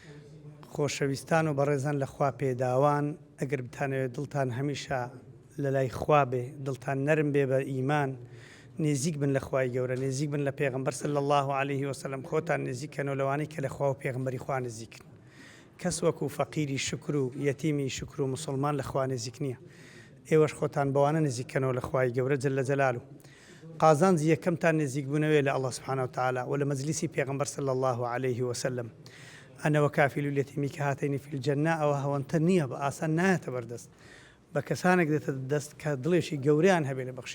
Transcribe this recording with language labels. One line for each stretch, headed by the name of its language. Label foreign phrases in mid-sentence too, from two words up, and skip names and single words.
Central Kurdish: خۆشەویستان و بەڕێزان لەخوا پێداوان ئەگەر بتانەوێت دڵتان هەمیشە لە لای خوا بێ، دڵتان نەرم بێ بە ئیمان، نێزیک بن لە خوای گەورە، نێزیک بن لە پێغەمبەر
Arabic: صلی الله عليه وسلم،
Central Kurdish: خۆتان نێزیکەنەوە لەوانەی کە لە خوا و پێغەمبەری خوا نزیکن. کەس وەکو فەقیری شکر و یەتیمی شکر و مسلمان لە خوا نزیک نییە. ئێوەش خۆتان بەوانە نزیکەنەوە لە خوای گەورە
Arabic: جەل جەلالو.
Central Kurdish: قازانجی یەکەمتان نزیک بوونەوەی لە
Arabic: الله سبحانه وتعالى
Central Kurdish: و لە مەجلیسی پێغەمبەر
Arabic: صلی الله عليه وسلم. أنا وكافل اليتيم كهاتين في الجنة
Central Kurdish: أو هەوەنتە نییە بە ئاسان نایەتە بەردەست بە کەسانێک دێتە دەست کە دڵێشی گەوریان هەبێ لە بەخشی.